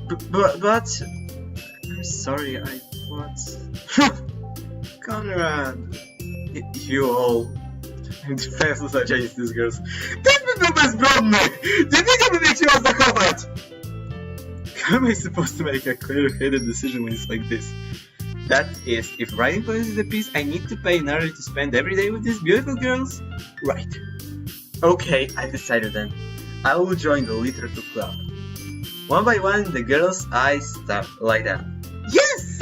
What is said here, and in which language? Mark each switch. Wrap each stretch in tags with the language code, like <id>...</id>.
<en>but I'm sorry, I thought... Conrad... You all... I'm defenseless against these girls.</en> <pl>Ten by był bezbronny! Nie wiedziałbym, jak się mam zachować!</pl> <en>How am I supposed to make a clear-headed decision when it's like this? That is, if writing poems is a piece I need to pay in order to spend every day with these beautiful girls? Right. Okay, I decided then. I will join the literature club. One by one, the girls' eyes light up. Yes!</en>